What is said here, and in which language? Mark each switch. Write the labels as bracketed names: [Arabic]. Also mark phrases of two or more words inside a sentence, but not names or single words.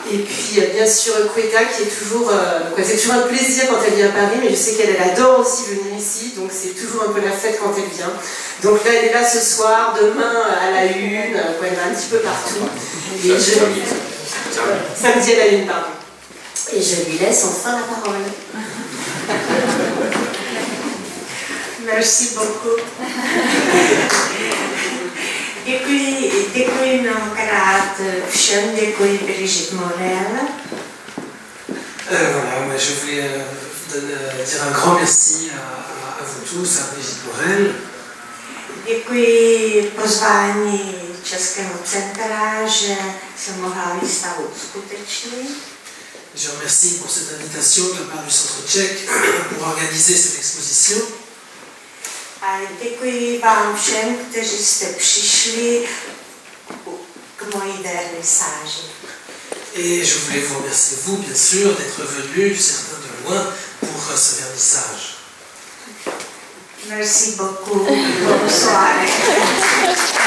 [French] Et puis bien sûr Květa qui est toujours, c'est toujours un plaisir quand elle vient à Paris, mais je sais qu'elle adore aussi venir ici, donc c'est toujours un peu la fête quand elle vient. Donc là elle est là ce soir, demain à la Une, elle va un petit peu partout. Et samedi à la Une, pardon. Et je lui laisse enfin la parole. Merci beaucoup. [Czech] Děkuji mnohokrát všem, děkuji Brigitte Morel. [French] Voilà, moi je voulais dire un grand merci à vous tous, à Brigitte Morel, [Czech] Děkuji pozvání Českého centra, že se mohla výstavu uskutečnit. [French] Je remercie pour cette invitation de la part du Centre tchèque pour organiser cette exposition. [Czech] A děkuji vám všem, kteří jste přišli k mojí vernisáži. [French] Et je voulais vous remercier, vous, bien sûr, d'être venus, certains de loin, pour ce vernissage. Merci beaucoup. Bonsoir.